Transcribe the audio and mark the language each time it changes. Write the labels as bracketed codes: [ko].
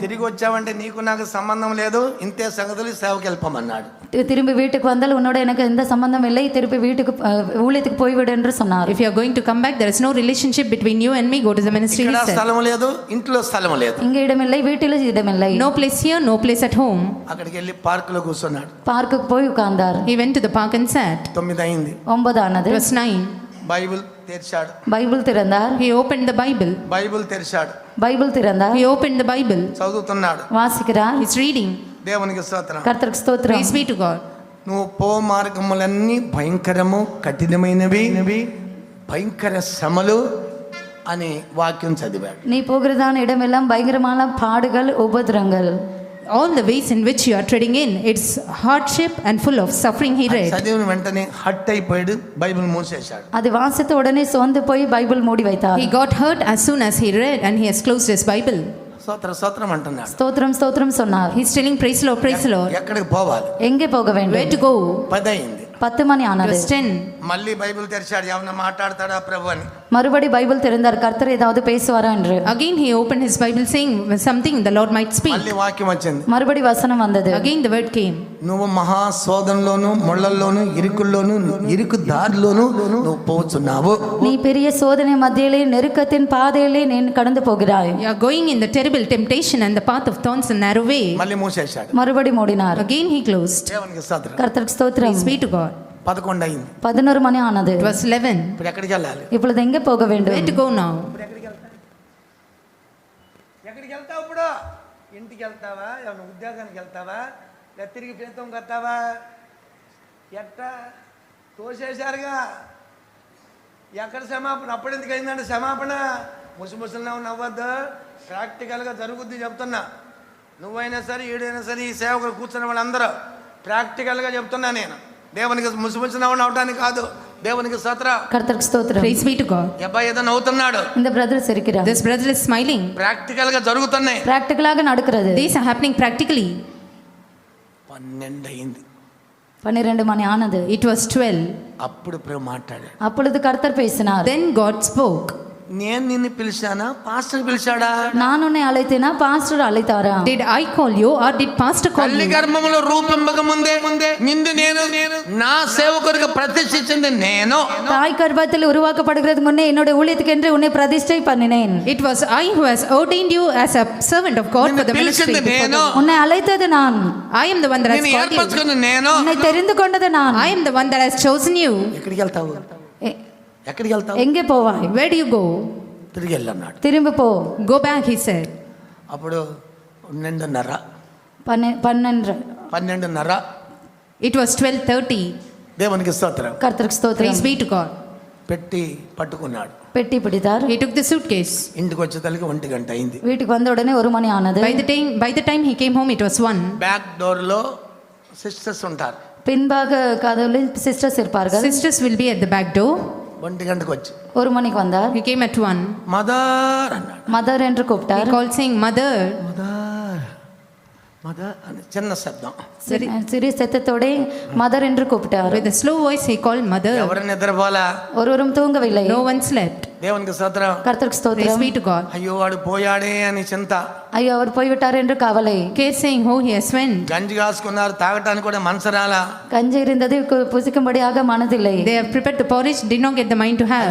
[te] తిరిగి వచ్చావంటే నీకు నాకు సంబంధం లేదు, ఇంతే సంగతులు సేవకి వెళ్ళిపోమన్నాడు. [ta] திரும்பி வீட்டுக்கு வந்தால் உன்னோட எனக்கு எந்த சம்பந்தம் இல்லை, திருப்பி வீட்டுக்கு ஊழியத்துக்கு போய்விடு என்று சொன்னார். [en] If you are going to come back, there is no relationship between you and me. Go to the ministry. [te] ఇక్కడ [en] He said. [te] స్థలం లేదు, ఇంట్లో స్థలం లేదు. [ta] இங்க இடமில்லை, வீட்டில் இடமில்லை. [en] No place here, no place at home. [te] అక్కడికి వెళ్ళి పార్కులో కూర్చున్నాడు. [ta] பார்க்குக்கு போய் உட்கார்ந்தார். [en] He went to the park and sat. [te] 9 అయింది. [ta] 9 ஆனது. [en] It was 9. [te] బైబిల్ తెరిచాడు. [ta] பைபிள் திறந்தார். [en] He opened the Bible. [te] Bible తెరిచాడు. [ta] பைபிள் திறந்தார். [en] He opened the Bible. [te] చదువుతున్నాడు. [ta] வாசிக்கிறார். [en] He's reading. [te] దేవునికి స్తోత్రం. [ta] கர்த்தருக்கு ஸ்தோத்திரம். [en] Praise be to God. [te] నువ్వు పో మార్గములన్నీ భయంకరము, కఠినమైనవి, భయంకర శ్రమలు అని వాక్యం చదివాడు. [ta] நீ போகிறதான இடமெல்லாம் பயங்கரமான பாடுகள், உபத்திரங்கள். [en] All the ways in which you are treading in, it's hardship and full of suffering, he read. [te] చదివిన వెంటనే హట్ అయిపోయాడు, బైబిల్ మూసేశాడు. [ta] அது வாசித்த உடனே சோர்ந்து போய் பைபிள் மூடி வைத்தார். [en] He got hurt as soon as he read and he has closed his Bible. [te] స్తోత్రం స్తోత్రం అంటున్నాడు. [ta] ஸ்தோத்திரம் ஸ்தோத்திரம் சொன்னார். [en] He's telling praise Lord, praise Lord. [te] ఎక్కడికి పోవాలి? [ta] எங்கே போக [en] Where [ta] வேண்டும்? [en] to go? [te] 10 అయింది. [ta] 10 மணி [en] It [ta] ஆனது. [en] was 10. [te] మళ్ళీ బైబిల్ తెరిచాడు, ఏమన్నా మాట్లాడతాడా ప్రభు అని. [ta] மறுபடி பைபிள் திறந்தார், கர்த்தர் ஏதாவது பேசுவாரா என்று. [en] Again he opened his Bible saying something the Lord might speak. [te] మళ్ళీ వాక్యం వచ్చింది. [ta] மறுபடி வசனம் வந்தது. [en] Again the word came. [te] నువ్వు మహా శోధనలోను, ముళ్ళల్లోను, ఇరుకుల్లోను, ఇరుకు దారిలోను నువ్వు పోతున్నావు. [ta] நீ பெரிய சோதனை மத்தியிலே, நெருக்கத்தின் பாதையிலே நீ கடந்து போகிறாய். [en] You are going in the terrible temptation and the path of thorns and narrow way. [te] మళ్ళీ మూసేశాడు. [ta] மறுபடி மூடினார். [en] Again he closed. [te] దేవునికి స్తోత్రం. [ta] கர்த்தருக்கு ஸ்தோத்திரம். [en] Praise be to God. [te] 11 అయింది. [ta] 11 மணி ஆனது. [en] It was 11. [te] ఇప్పుడు ఎక్కడికి వెళ్ళాలి? [ta] இப்பொழுது எங்கே போக வேண்டும்? [en] Where to go now? [te] ఎక్కడికి వెళ్తావు ఇప్పుడు? ఇంటికి వెళ్తావా? ఏమన్నా ఉద్యోగానికి వెళ్తావా? లేదా తిరిగి జీతం కట్టావా? ఎట్టా తోసేశారుగా. ఎక్కడ క్షమాపణ? అప్పుడు ఎందుకు అయిందంటే క్షమాపణ? ముసుముసులు నవ్వద్దు, ప్రాక్టికల్గా జరుగుద్ది చెప్తున్నా. నువ్వైనా సరే, ఈడైనా సరే, ఈ సేవకులు కూర్చున్న వాళ్ళందరూ ప్రాక్టికల్గా చెప్తున్నా నేను. దేవునికి ముసుముసు నవ్వడానికి కాదు, దేవునికి స్తోత్రం. [ta] கர்த்தருக்கு ஸ்தோத்திரம். [en] Praise be to God. [te] అబ్బాయి ఏదో నవ్వుతున్నాడు. [ta] இந்த பிரதர் சிரிக்கிறார். [en] This brother is smiling. [te] ప్రాక్టికల్గా జరుగుతున్నాయి. [ta] பிராக்டிகலாக நடக்கிறது. [en] These are happening practically. [te] 12 అయింది. [ta] 12 மணி ஆனது. [en] It was 12. [te] అప్పుడు ప్రభు మాట్లాడాడు. [ta] அப்பொழுது கர்த்தர் பேசினார். [en] Then God spoke. [te] నేను నిన్ను పిలిచానా, పాస్టర్ పిలిచాడా? [ta] நான் உன்னை அழைத்தேனா, pastor அழைத்தாரா? [en] Did I call you or did pastor call [te] తల్లి [en] you? [te] గర్భములో రూపింపక ముందే నిన్ను నేను నా సేవకుడికి ప్రతిష్ఠించింది నేను. [ta] தாய் கர்ப்பத்தில் உருவாக்கப்படுகிறதுக்கு முன்னே என்னோட ஊழியத்துக்கு என்று உன்னை பிரதிஷ்டை பண்ணினேன். [en] It was I who has ordained you as a servant of God for the ministry. [te] పిలిచింది నేను, [ta] உன்னை அழைத்தது நான். [en] I am the one that has [te] నేను [en] called you. [te] ఏర్పరచుకున్న నేను. [ta] உன்னை தெரிந்து கொண்டது நான். [en] I am the one that has chosen you. [te] ఎక్కడికి వెళ్తావు? [ta] எ- [te] ఎక్కడికి వెళ్తావు? [ta] எங்கே போவாய்? [en] Where do you go? [te] తిరిగి వెళ్ళన్నాడు. [ta] திரும்பி போ. [en] Go back, he said. [te] అప్పుడు 12:30. [ta] 12. [en] It was 12:30. [te] దేవునికి స్తోత్రం. [ta] கர்த்தருக்கு ஸ்தோத்திரம். [en] Praise be to God. [te] పెట్టి పట్టుకున్నాడు. [ta] பெட்டி பிடித்தார். [en] He took the suitcase. [te] ఇంటికి వచ్చేసరికి 1 గంట అయింది. [ta] வீட்டுக்கு வந்த உடனே 1 மணி ஆனது. [en] By the time he came home, it was 1. [te] Back డోర్లో sisters ఉంటారు. [ta] பின்பாக கதவுல சிஸ்டர்ஸ் இருப்பார்கள். [en] Sisters will be at the back door. [te] 1 గంటకు వచ్చి [ta] 1 மணிக்கு வந்தார். [en] He came at 1. [te] మదర్ అన్నాడు. [ta] மதர் என்று [en] He [ta] கூப்பிட்டார். [en] called saying, Mother. [te] Mother mother అని చిన్న శబ్దం. [ta] சிறிய சத்தத்தோட மதர் என்று கூப்பிட்டார். [en] With a slow voice, he called Mother. [te] ఎవరు నిద్రపోలా? [ta] ஒருவரும் தூங்கவில்லை. [en] No one slept. [te] దేవునికి స్తోత్రం. [ta] கர்த்தருக்கு [en] Praise [ta] ஸ்தோத்திரம். [en] be to God. [te] అయ్యో వాడు పోయాడే అని చింత. [ta] ஐயோ அவர் போய்விட்டார் என்று கவலை. [en] Care saying, Oh, he has went. [te] గంజి కాసుకున్నారు, తాగటానికి కూడా మనసు రాలా. [ta] கஞ்சி இருந்தது புசிக்கும்படியாக மனதில்லை. [en] They have prepared the porridge, did not get the mind to have.